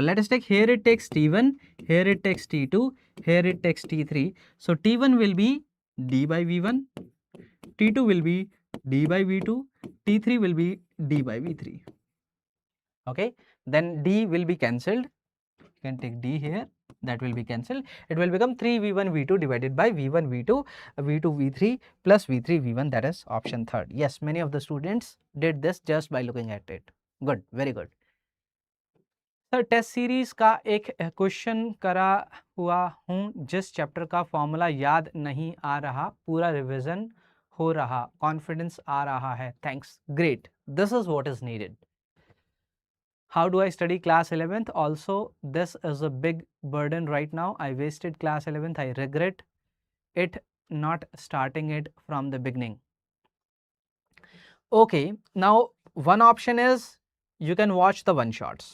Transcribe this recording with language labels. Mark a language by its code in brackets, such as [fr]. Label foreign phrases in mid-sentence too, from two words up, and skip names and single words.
[en] Let us take, here it takes t1, here it takes t2, here it takes t3. So t1 will be d by v1, t2 will be d by v2, t3 will be d by v3. Okay, then d will be cancelled. You can take d here that will be cancelled. It will become 3v1 v2 divided by v1 v2 v2 v3 plus v3 v1, that is option third. Yes, many of the students did this just by looking at it. Good, very good. [hi] सर [en] test series [hi] का एक क्वेश्चन करा हुआ हूँ जिस चैप्टर का फॉर्मूला याद नहीं आ रहा, पूरा रिवीजन हो रहा, कॉन्फिडेंस आ रहा है, [en] Thanks, great, this is what is needed. How do I study class 11th? Also, this is a big burden right now. I wasted class 11th. I regret it not starting it from the beginning. Okay, now one option is you can watch the one shots.